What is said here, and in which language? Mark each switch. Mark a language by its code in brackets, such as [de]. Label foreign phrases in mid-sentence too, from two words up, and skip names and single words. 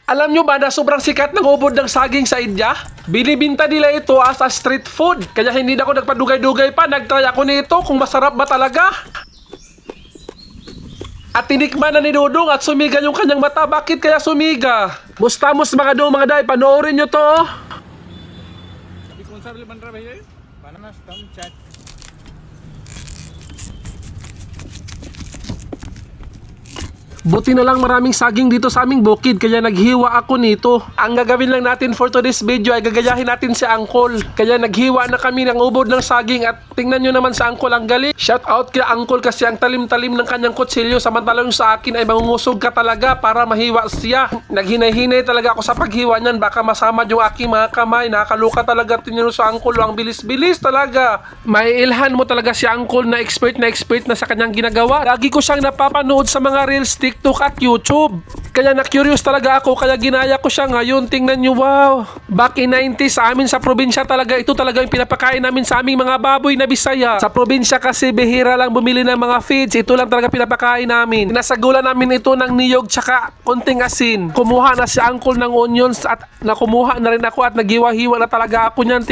[tl] Alam nyo ba na sobrang sikat ng ubod ng saging sa India? Binibinta nila ito [en] as a street food. [tl] Kaya hindi na ako nagpadugay-dugay pa. Nagtry ako nito kung masarap ba talaga. At tinikman na ni Dudong at sumiga yung kanyang mata. Bakit kaya sumiga? Mustamos mga dong mga day, panoorin nyo to. [hi] अभी कौन सा बन रहा है भैया? [en] banana stem [hi] चैट। [tl] Buti na lang maraming saging dito sa aming bukid kaya naghiwa ako nito. Ang gagawin lang natin [en] for today's video [tl] ay gagayahin natin si Uncle. Kaya naghiwa na kami ng ubod ng saging at tingnan nyo naman sa Uncle ang galing. Shout out kay Uncle kasi ang talim-talim ng kanyang kutsilyo samantalang sa akin ay mangungusog ka talaga para mahiwa siya. Naghinay-hinay talaga ako sa paghiwa niyan baka masama yung aking mga kamay. Nakakaluka talaga tinino sa Uncle. Ang bilis-bilis talaga. May ilhan mo talaga si Uncle na expert na sa kanyang ginagawa. Lagi ko siyang napapanood sa mga reels, TikTok at YouTube. Kaya na-curious talaga ako kaya ginaya ko siya ngayon. Tingnan nyo, wow. [en] Back in 90s [tl] sa amin sa probinsya talaga ito talaga yung pinapakain namin sa aming mga baboy na Bisaya. Sa probinsya kasi bihira lang bumili ng mga feeds. Ito lang talaga pinapakain namin. Nasagulan namin ito ng niyog tsaka konting asin. Kumuha na si Uncle ng onions at nakumuha na rin ako at naghiwa-hiwa na talaga ako niyan.